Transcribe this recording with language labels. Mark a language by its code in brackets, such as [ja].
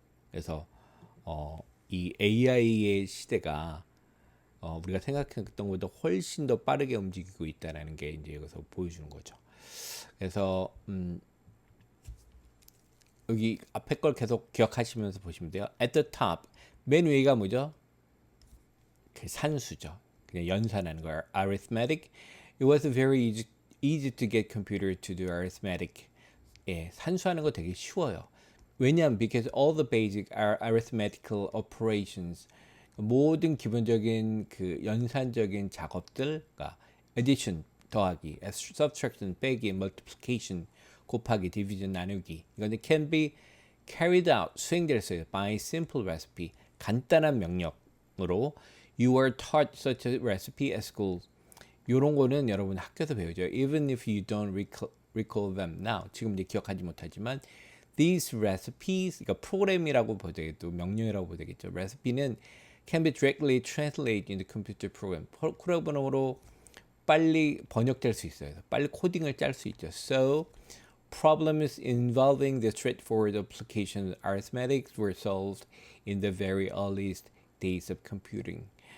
[ko] 그래서 이 AI의 시대가 우리가 생각했던 것보다 훨씬 더 빠르게 움직이고 있다는 게 이제 여기서 보여주는 거죠. 그래서 여기 앞에 걸 계속 기억하시면서 보시면 돼요. [en] At the top, [ko] 맨 위가 뭐죠? 그 산수죠. 그냥 연산하는 거. [en] Arithmetic. It was very easy to get computer to do arithmetic. [ko] 예, 산수하는 거 되게 쉬워요. 왜냐하면 [en] because all the basic arithmetical operations [ko] 모든 기본적인 그 연산적인 작업들, 그러니까 addition 더하기, subtraction 빼기, multiplication 곱하기, division 나누기 이건 [en] can be carried out [ko] 수행될 수 있어요. [en] by simple recipe [ko] 간단한 명령으로 [en] you are taught such a recipe at school. [ko] 이런 거는 여러분 학교에서 배우죠. [en] Even if you don't recall them now. [ko] 지금 이제 기억하지 못하지만 [en] these recipes, [ko] 그러니까 프로그램이라고 보도 되겠고 명령이라고 보도 되겠죠. [en] recipe는 can be directly translated into computer program. [ko] 프로그램으로 빨리 번역될 수 있어요. 빨리 코딩을 짤 수 있죠. [en] So problems involving the straightforward application of arithmetic were solved in the very earliest days of computing.